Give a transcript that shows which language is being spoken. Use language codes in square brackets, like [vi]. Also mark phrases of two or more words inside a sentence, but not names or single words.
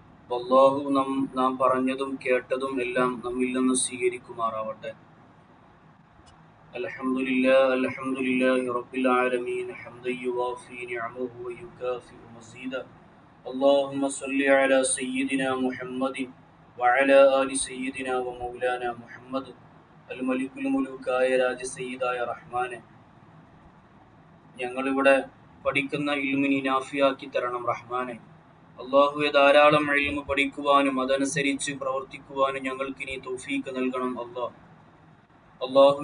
[ml] അല്ലാഹു നാം പറഞ്ഞതും കേട്ടതും എല്ലാം നമ്മിൽ നിന്ന് സ്വീകരിക്കുമാറാവട്ടെ. [ar] الحمد لله رب العالمين حمدا يوافي نعمه ويكافئ مزيده. اللهم صل على سيدنا محمد وعلى آل سيدنا ومولانا محمد. الملك الملوك [ml] രാജ സയ്യിദായ റഹ്മാനെ, ഞങ്ങളിവിടെ പഠിക്കുന്ന ഇൽമിനെ നാഫിയാക്കി തരണം റഹ്മാനെ. അള്ളാഹുവെ, ധാരാളം ഇൽമ് പഠിക്കുവാനും അതനുസരിച്ച് പ്രവർത്തിക്കുവാനും ഞങ്ങൾക്ക് നീ തൗഫീഖ് നൽകണം അള്ളാഹുവെ.